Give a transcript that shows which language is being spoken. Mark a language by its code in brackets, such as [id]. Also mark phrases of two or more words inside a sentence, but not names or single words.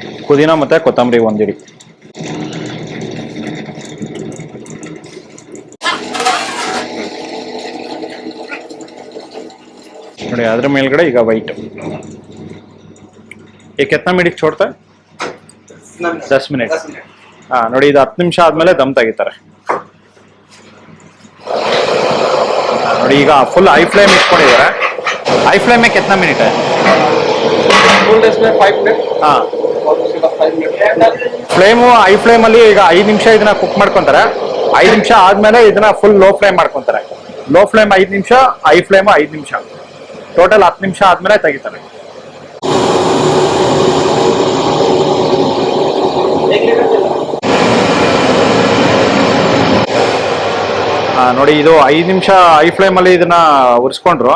[kn] ಪುದೀನ ಮತ್ತೆ ಕೊತ್ತಂಬರಿ ಒಂದಿಡಿ. ನೋಡಿ ಅದ್ರ ಮೇಲ್ಗಡೆ ಈಗ ವೈಟ್. [hi] ये कितना मिनट छोड़ता है? 10 मिनट. [kn] ಹಾ ನೋಡಿ, ಇದು 10 ನಿಮಿಷ ಆದ್ಮೇಲೆ ದಮ್ ತೆಗಿತಾರೆ. ನೋಡಿ ಈಗ [en] full high flame [kn] ಇಟ್ಕೊಂಡಿದ್ದಾರೆ. [en] high flame [hi] में कितना मिनट है? [en] full days [hi] में 5 मिनट ಹಾ, और उसके बाद 5 मिनट। [en] flame high flame [kn] ಅಲ್ಲಿ ಈಗ 5 ನಿಮಿಷ ಇದನ್ನ ಕುಕ್ ಮಾಡ್ಕೊಂತಾರೆ. 5 ನಿಮಿಷ ಆದ್ಮೇಲೆ ಇದನ್ನ [en] full low flame [kn] ಮಾಡ್ಕೊಂತಾರೆ. [en] low flame [kn] 5 ನಿಮಿಷ, [en] high flame [kn] 5 ನಿಮಿಷ, ಟೋಟಲ್ 10 ನಿಮಿಷ ಆದ್ಮೇಲೆ ತೆಗಿತಾರೆ. ನೋಡಿ ಇದು 5 ನಿಮಿಷ [en] high flame [kn] ಅಲ್ಲಿ ಇದನ್ನ ಉರಿಸ್ಕೊಂಡ್ರು.